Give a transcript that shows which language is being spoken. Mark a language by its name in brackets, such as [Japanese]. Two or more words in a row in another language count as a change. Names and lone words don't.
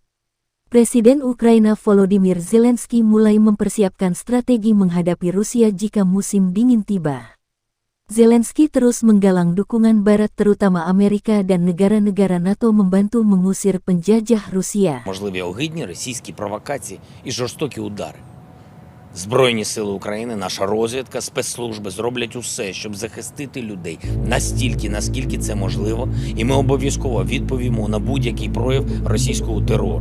[Indonesian] Presiden Ukraina Volodymyr Zelensky mulai mempersiapkan strategi menghadapi Rusia jika musim dingin tiba. Zelensky terus menggalang dukungan Barat terutama Amerika dan negara-negara NATO membantu mengusir penjajah Rusia. [Ukrainian] Можливі огидні російські провокації і жорстокі удари. Збройні сили України, наша розвідка, спецслужби зроблять усе, щоб захистити людей настільки, наскільки це можливо, і ми обов'язково відповімо на будь-який прояв російського терору.